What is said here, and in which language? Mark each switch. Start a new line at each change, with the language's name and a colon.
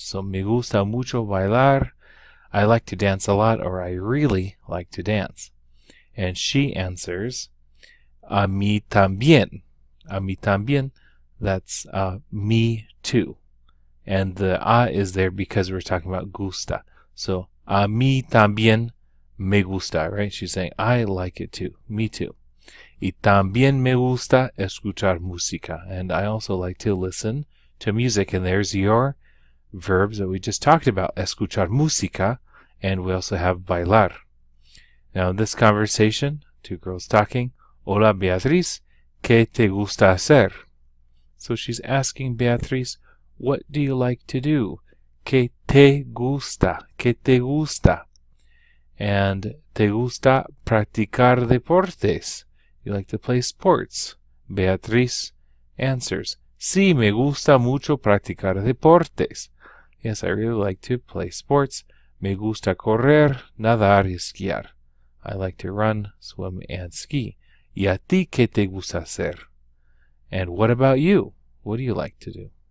Spanish: So me gusta mucho bailar.
English: I like to dance a lot, or I really like to dance. And she answers,
Spanish: a mí también. A mí también,
English: that's me too. And the a is there because we're talking about gusta.
Spanish: So, a mí también me gusta, right?
English: She's saying, I like it too. Me too.
Spanish: Y también me gusta escuchar música.
English: And I also like to listen to music. And there's your verbs that we just talked about.
Spanish: Escuchar música.
English: And we also have bailar. Now, in this conversation, two girls talking,
Spanish: Hola Beatriz, ¿qué te gusta hacer?
English: So she's asking Beatriz, what do you like to do?
Spanish: ¿Qué te gusta? ¿Qué te gusta?
English: And
Spanish: te gusta practicar deportes.
English: You like to play sports. Beatriz answers,
Spanish: sí, me gusta mucho practicar deportes.
English: Yes, I really like to play sports.
Spanish: Me gusta correr, nadar y esquiar.
English: I like to run, swim, and ski.
Spanish: ¿Y a ti qué te gusta hacer?
English: And what about you? What do you like to do?